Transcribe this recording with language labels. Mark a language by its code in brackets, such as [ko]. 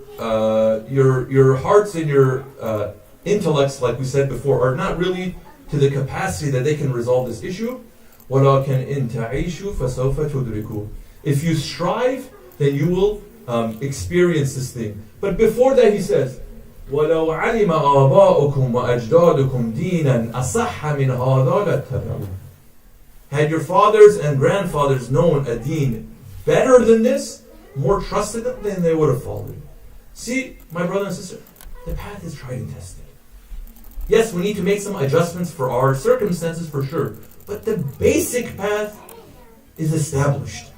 [en] your hearts and your intellects, like we said before, are not really to the capacity that they can resolve this issue. [ar] وَلَكِنْ إِن تَعِيشُوا فَسَوْفَ تُدْرِكُوا. [en] If you strive, then you will experience this thing. But before that he says, [ar] وَلَوْ عَلِمَ آبَاؤُكُمْ وَأَجْدَادُكُمْ دِينًا أَصَحَّ مِنْ هَذَا لَاتَّبَعُوهُ. [en] Had your fathers and grandfathers known a deen better than this, more trusted them, then they would have followed it. See, my brother and sister, the path is tried and tested. Yes, we need to make some adjustments for our circumstances for sure, but the basic path is established.